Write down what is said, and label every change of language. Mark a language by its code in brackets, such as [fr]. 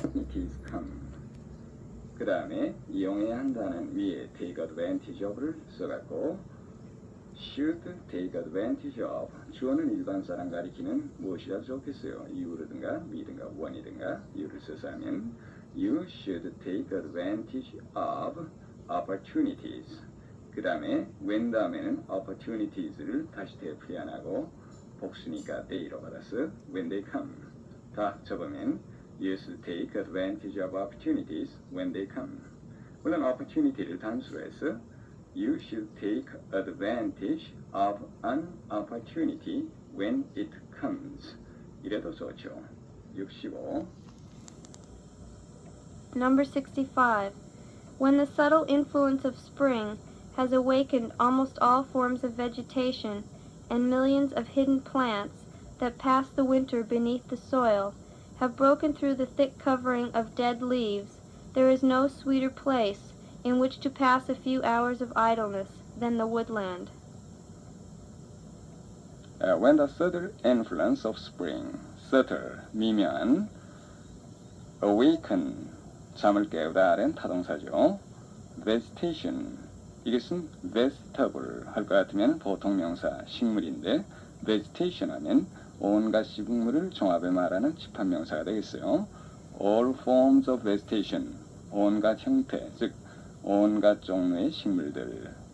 [en] opportunities come. [ko] 그 다음에 이용해야 한다는 위에 [en] take advantage of [ko] 를 써갖고 [en] should take advantage of [ko] 주어는 일반 사람 가리키는 무엇이라 좋겠어요. you라든가 me든가 one이든가 you를 써서 하면 [en] you should take advantage of opportunities. [ko] 그 다음에 when 다음에는 opportunities를 다시 되풀이하고 복수니까 they로 받아서 [en] when they come. [ko] 다 접으면 [en] you should take advantage of opportunities when they come. [ko] 물론 opportunity를 단수로 해서 [en] you should take advantage of an opportunity when it comes. [ko] 이래도 좋죠. 65. [en] Number 65. When the subtle influence of spring has awakened almost all forms of vegetation and millions of hidden plants that pass the winter beneath the soil have broken through the thick covering of dead leaves, there is no sweeter place in which to pass a few hours of idleness than the woodland. When the subtle influence of spring, subtle, [ko] 미묘한, [en] awaken, [ko] 잠을 깨우다는 타동사죠. vegetation, 이것은 vegetable 할 것 같으면 보통 명사 식물인데 vegetation 하면 온갖 식물을 종합해 말하는 집합명사가 되겠어요. [en] All forms of vegetation, [ko] 온갖 형태, 즉 온갖 종류의 식물들.